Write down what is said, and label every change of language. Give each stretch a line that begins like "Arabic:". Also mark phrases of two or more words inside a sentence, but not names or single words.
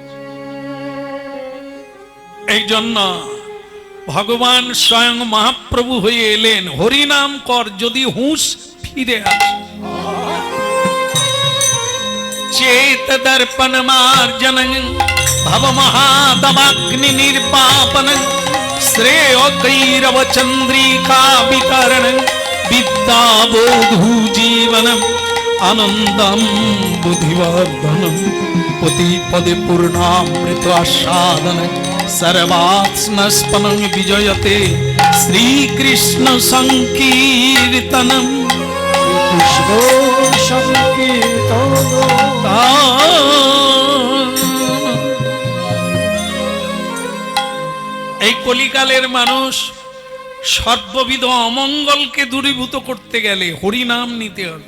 Bangla: এই জন্য ভগবান স্বয়ং মহাপ্রভু হয়ে এলেন, হরিনাম কর যদি হুঁশ ফিরে আসে।
Sanskrit: চেত দর্পণ মার্জনং ভব মহাদমাগ্নি নির্বাপনং श्रेय कैरव चंद्रिका वितरण विद्याबोधु जीवनम आनंदम बुद्धिवर्धनम पति पदे पूर्णामृत आस्वादन सर्वात्मस्पनं विजयते श्री कृष्ण संकीर्तनम
Bangla: কৃষ্ণ সংকীর্তন। এই কলিকালের মানুষ সর্ববিধ অমঙ্গলকে দূরীভূত করতে গেলে হরিনাম নিতে হবে।